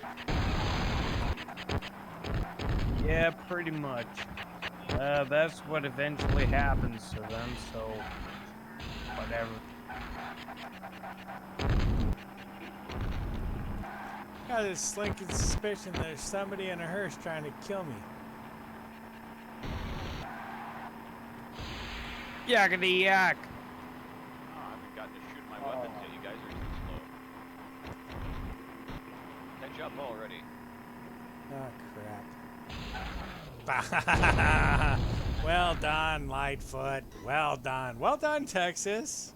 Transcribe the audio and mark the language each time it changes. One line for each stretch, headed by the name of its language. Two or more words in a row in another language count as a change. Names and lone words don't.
English: Yeah, pretty much. That's what eventually happens to them, so whatever. Got this slinking suspicion there's somebody in a hearse trying to kill me. Yakety yak. I haven't gotten to shoot my weapons yet. You guys are too slow. Catch up already. Oh, crap. Well done, Lightfoot. Well done. Well done, Texas.